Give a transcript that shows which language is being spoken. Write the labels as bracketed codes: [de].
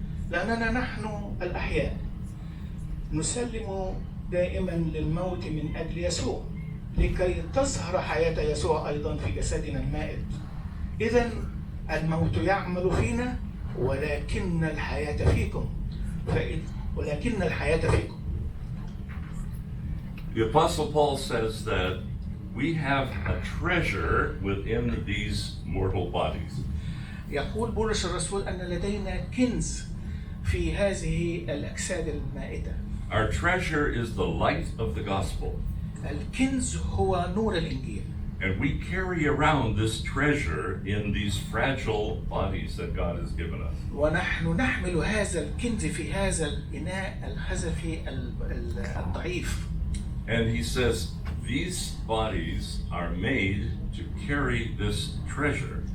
[ar] لأننا نحن الأحياء نسلم دائما للموت من أجل يسوع لكي تظهر حياة يسوع أيضا في جسدنا المائت. إذن الموت يعمل فينا ولكن الحياة فيكم. ولكن الحياة فيكم. [en] The Apostle Paul says that we have a treasure within these mortal bodies. [ar] يقول بولس الرسول أن لدينا كنز في هذه الأجساد المائتة. [en] Our treasure is the light of the gospel. [ar] الكنز هو نور الإنجيل. [en] And we carry around this treasure in these fragile bodies that God has given us. [ar] ونحن نحمل هذا الكنز في هذا الإناء الخزفي الضعيف. [en] And he says these bodies are made to carry this treasure.